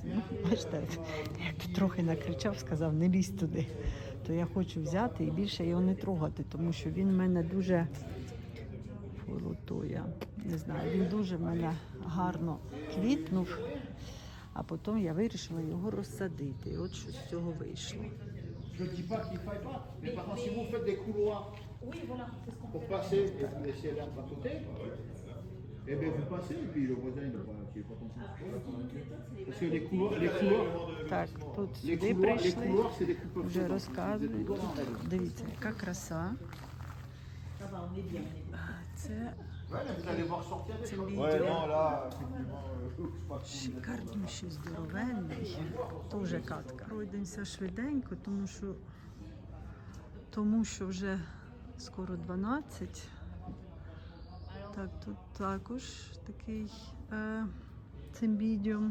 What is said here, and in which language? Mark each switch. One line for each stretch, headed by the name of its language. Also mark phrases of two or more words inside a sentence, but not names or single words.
Ukrainian: Бачите, як трохи накричав, сказав, не лізь туди. То я хочу взяти і більше його не трогати, тому що він в мене дуже не знаю, він дуже в мене гарно квітнув, а потім я вирішила його розсадити. І от що з цього вийшло.
French: Je ne dis pas qu'il ne faille pas, mais par contre, si vous faites des couloirs pour passer et vous laissez l'herbe à côté, eh bien vous passez et puis le voisin il n'est pas content. Parce que les couloirs,
Ukrainian: Так, тут
French: les
Ukrainian: сюди
French: couloirs,
Ukrainian: прийшли,
French: c'est des coupes
Ukrainian: вже розказують. Тут, дивіться, яка краса. Це
French: Vous allez voir sortir des choses. Ouais, non, là, effectivement,
Ukrainian: шикарніший, здоровенний, дуже катка. Пройдемося швиденько, тому що вже скоро 12. Так, тут також такий цимбідіум.